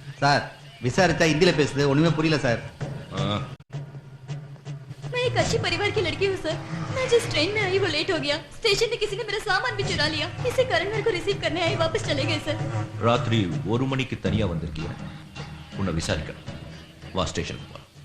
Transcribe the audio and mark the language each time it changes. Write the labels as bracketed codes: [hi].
[ta] Sir விசாரிச்சா ஹிந்தில பேசுது, ஒண்ணுமே புரியல சார். [hi] मैं एक अच्छी परिवार की लड़की हूँ सर. मैं जिस ट्रेन में आई वो लेट हो गया. स्टेशन में किसी ने मेरा सामान भी चुरा लिया. इसी कारण मेरे को रिसीव करने आई, वापस चले गए सर. [ta] ராத்திரி 1 மணிக்கு தனியா வந்திருக்கிய உன்னை விசாரிக்க வா ஸ்டேஷன் போ.